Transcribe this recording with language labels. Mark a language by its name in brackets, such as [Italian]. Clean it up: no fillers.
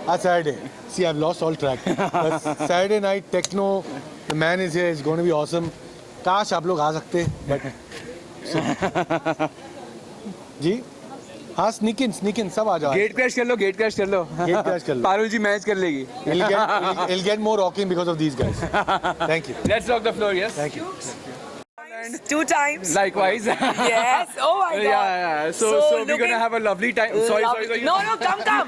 [English] आज Saturday. See, I've lost all track. But Saturday night techno, the man is here. It's going to be awesome. [Hindi] काश आप लोग आ सकते, but जी हाँ sneak in सब आ जाओ. Gate crash कर लो. Gate crash कर लो. पारुल जी मैच कर लेगी. [English] It'll get more rocking because of these guys. Thank you. Let's rock the floor, yes? Thank you. 2 times. Likewise. Yes. Oh my God. Yeah. So we're gonna have a lovely time. Sorry. No, come.